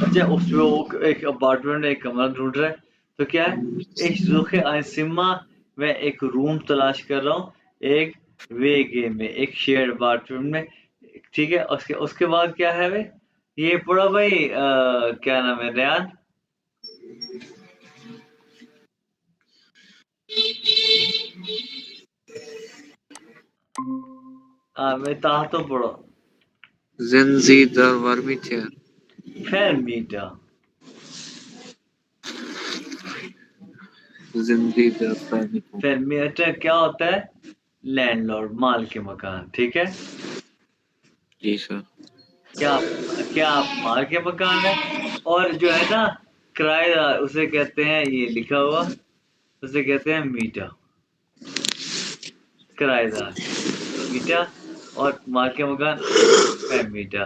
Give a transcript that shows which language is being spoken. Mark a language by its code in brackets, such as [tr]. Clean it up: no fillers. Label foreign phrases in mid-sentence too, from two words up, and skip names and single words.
[hi] अच्छा उसमें वो एक अपार्टमेंट में एक कमरा ढूंढ रहा है, तो क्या है, एक [de] suche ein Zimmer, [hi] मैं एक रूम तलाश कर रहा हूँ, एक वेगे में, एक [en] share apartment [hi] में, ठीक है। उसके उसके बाद क्या है भाई, ये पढ़ा भाई, क्या नाम है रेयान, मैं ताह तो पढ़ो, [de] Sind Sie der Vermieter? फैरमीटा, Sind Sie der Vermieter? [hi] फैरमीटा क्या होता है, लैंडलॉर्ड, माल के मकान, ठीक है। जी सर। क्या क्या आप माल के मकान है, और जो है ना किराएदार, उसे कहते हैं, ये लिखा हुआ, उसे कहते हैं मीटर, किराएदार मीटर, और माल के मकान मीटर।